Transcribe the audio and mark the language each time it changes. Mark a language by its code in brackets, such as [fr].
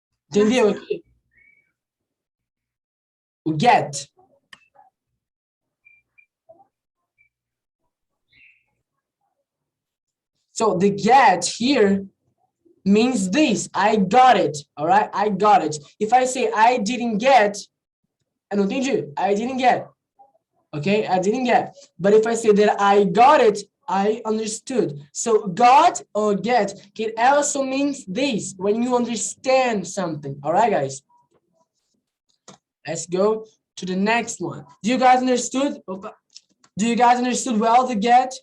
[pt] Entendeu aqui? O get. [en] So the get here means this. I got it. All right? I got it. If I say I didn't get, [pt] eu não entendi. [en] I didn't get. Okay? I didn't get. But if I say that I got it, I understood. So got or get can also means this when you understand something. All right, guys? Let's go to the next one. Do you guys understood? Do you guys understood well the get?